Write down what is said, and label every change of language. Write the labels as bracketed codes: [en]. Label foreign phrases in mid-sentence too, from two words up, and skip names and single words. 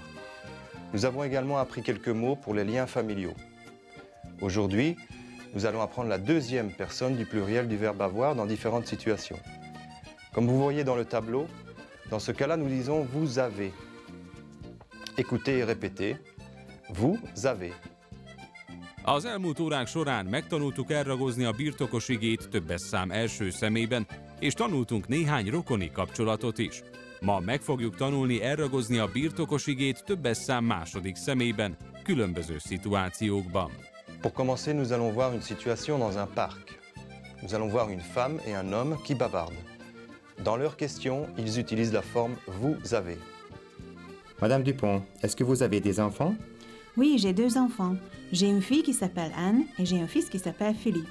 [fr] Nous avons également appris quelques mots pour les liens familiaux. Aujourd'hui, nous allons apprendre la deuxième personne du pluriel du verbe avoir dans différentes situations. Comme vous voyez dans le tableau, dans ce cas-là, nous disons « vous avez ». Écoutez et répétez « vous avez ». [hu] Az elmúlt órák során megtanultuk elragozni a birtokos igét többes szám első személyben, és tanultunk néhány rokoni kapcsolatot is. Ma meg fogjuk tanulni elragozni a birtokos igét többes szám második személyben, különböző szituációkban. [fr] Pour commencer, nous allons voir une situation dans un parc. Nous allons voir une femme et un homme qui bavardent. Dans leurs questions, ils utilisent la forme « vous avez ». Madame Dupont, est-ce que vous avez des enfants? Oui, j'ai 2 enfants. J'ai une fille qui s'appelle Anne et j'ai un fils qui s'appelle Philippe.